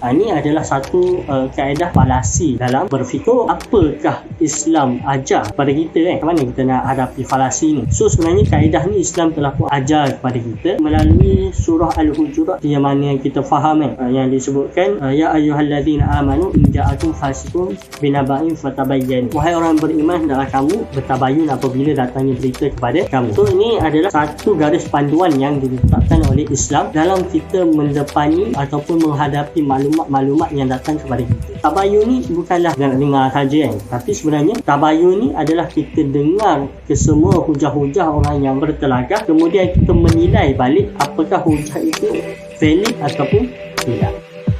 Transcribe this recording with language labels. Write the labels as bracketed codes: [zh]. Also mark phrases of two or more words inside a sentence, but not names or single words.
[ms] Ini adalah satu kaedah falasi dalam berfikir. Apakah Islam ajar kepada kita Mana kita nak hadapi falasi ni? So sebenarnya kaedah ni Islam telah pun ajar kepada kita melalui surah Al-Hujurat, yang mana yang kita faham yang disebutkan, [ar] يا أيها الذين آمنوا إن جاءكم فاسق بنبإ فتبينوا. [ms] Wahai orang beriman, hendaklah kamu bertabayun apabila datangnya berita kepada kamu. So ini adalah satu garis panduan yang diletakkan oleh Islam dalam kita mendepani ataupun menghadapi maklumat-maklumat yang datang kepada kita. Tabayun ni bukanlah nak dengar saja tapi sebenarnya tabayun ni adalah kita dengar ke semua hujah-hujah orang yang bertelagah, kemudian kita menilai balik apakah hujah itu valid ataupun tidak.